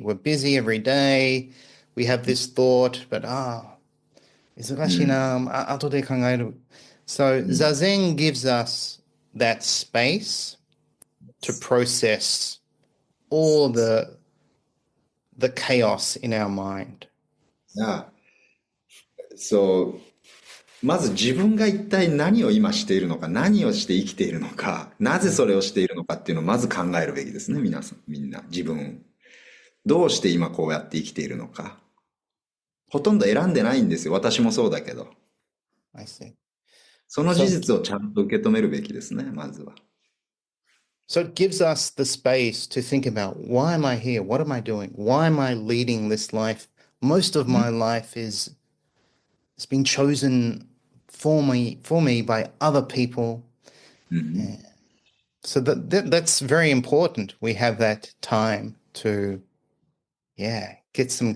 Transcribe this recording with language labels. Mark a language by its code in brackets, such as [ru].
[en] We're busy every day. We have this thought, but [ja] 忙しいな、後で考える. [en] So Zazen gives us that space to process all the chaos in our mind. [ja] So, まず自分が一体何を今しているのか、何をして生きているのか、なぜそれをしているのかっていうのをまず考えるべきですね、皆さん、みんな、自分。どうして今こうやって生きているのか。ほとんど選んでないんですよ。私もそうだけど。 [en] I see. [ja] その事実をちゃんと受け止めるべきですね、まずは。 [en] So it gives us the space to think about, why am I here? What am I doing? Why am I leading this life? Most of my life it's been chosen for me by other people. Mhm. So that's very important. We have that time to, get some